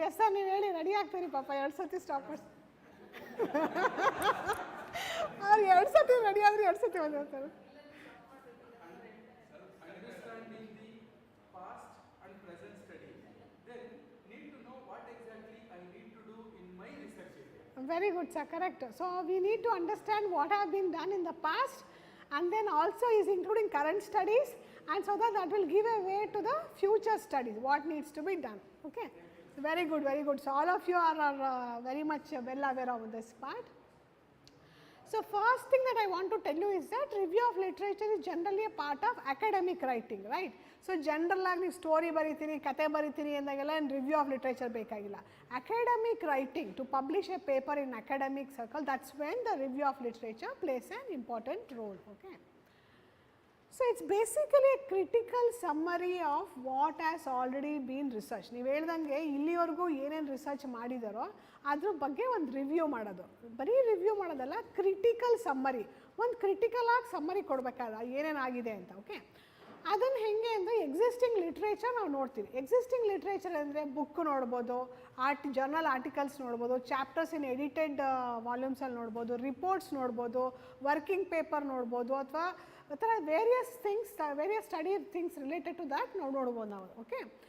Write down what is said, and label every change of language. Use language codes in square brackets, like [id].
[en] Yes, sir, [kn] ನೀವು ಹೇಳಿ ready ಆಗ್ತೀರಿ ಪಾಪ 2 ಸತಿ ಸ್ಟಾಪ್ ಮಾಡಿ ಅವ್ರು 2 ಸತಿ ರೆಡಿ ಆದರೆ 2 ಸತಿ ಬಂದಿರ್ತಾರೆ. [en] Understanding the past and present study, then need to know what exactly I need to do in my research area. Very good, sir, correct. So, we need to understand what have been done in the past, and then also is including current studies, and so that will give a way to the future studies, what needs to be done. Okay. So, very good, very good. So, all of you are very much well aware of this part. So, first thing that I want to tell you is that review of literature is generally a part of academic writing, right. So, general [kn] ಆಗಿ ನೀವು story ಬರಿತೀರಿ, ಕತೆ ಬರಿತೀರಿ ಅಂದಾಗೆಲ್ಲ review of literature ಬೇಕಾಗಿಲ್ಲ. [en] Academic writing, to publish a paper in academic circle, that is when the review of literature plays an important role. Okay. So, it is basically a critical summary of what has already been researched. [kn] ನೀವು ಹೇಳ್ದಂಗೆ ಇಲ್ಲಿವರೆಗೂ ಏನೇನು research ಮಾಡಿದಾರೋ ಅದ್ರ ಬಗ್ಗೆ ಒಂದು review ಮಾಡೋದು, ಬರೀ review ಮಾಡೋದಲ್ಲ, ಕ್ರಿಟಿಕಲ್ ಸಮ್ಮರಿ, ಒಂದು ಕ್ರಿಟಿಕಲ್ ಆಗಿ ಸಮ್ಮರಿ ಕೊಡಬೇಕಾದ ಏನೇನಾಗಿದೆ ಅಂತ. ಓಕೆ. ಅದನ್ನು ಹೆಂಗೆ ಅಂದರೆ ಎಕ್ಸಿಸ್ಟಿಂಗ್ ಲಿಟ್ರೇಚರ್ ನಾವು ನೋಡ್ತೀವಿ. ಎಕ್ಸಿಸ್ಟಿಂಗ್ ಲಿಟ್ರೇಚರ್ ಅಂದರೆ ಬುಕ್ ನೋಡ್ಬೋದು, ಜರ್ನಲ್ ಆರ್ಟಿಕಲ್ಸ್ ನೋಡ್ಬೋದು, ಚಾಪ್ಟರ್ಸ್ ಇನ್ ಎಡಿಟೆಡ್ ವಾಲ್ಯೂಮ್ಸಲ್ಲಿ ನೋಡ್ಬೋದು, ರಿಪೋರ್ಟ್ಸ್ ನೋಡ್ಬೋದು, ವರ್ಕಿಂಗ್ ಪೇಪರ್ ನೋಡ್ಬೋದು, ಅಥವಾ ಆ ಥರ various things, various study things related to that ನಾವು ನೋಡ್ಬೋದು ನಾವು. ಓಕೆ.